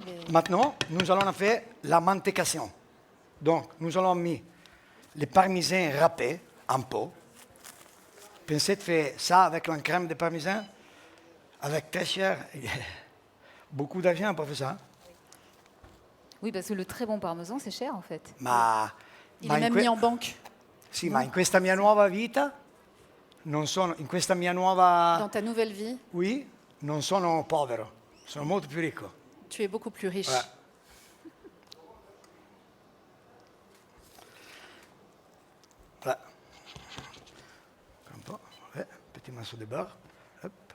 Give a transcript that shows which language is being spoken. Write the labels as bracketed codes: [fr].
[fr] Maintenant, nous allons faire la mantecation. Donc, nous allons mettre les parmesans râpés en pot. Pensez de faire ça avec la crème de parmesan, avec très cher. Beaucoup d'argent pour faire ça. Oui, parce que le très bon parmesan, c'est cher en fait. Il est même mis en banque. [it] Sì, ma in questa mia nuova vita, in questa mia nuova... [fr] Dans ta nouvelle vie, [it] Oui, non sono povero, sono molto più ricco. [fr] tu es beaucoup plus riche. Ouais. Voilà. Un peu, ouais, petit morceau de beurre. Hop.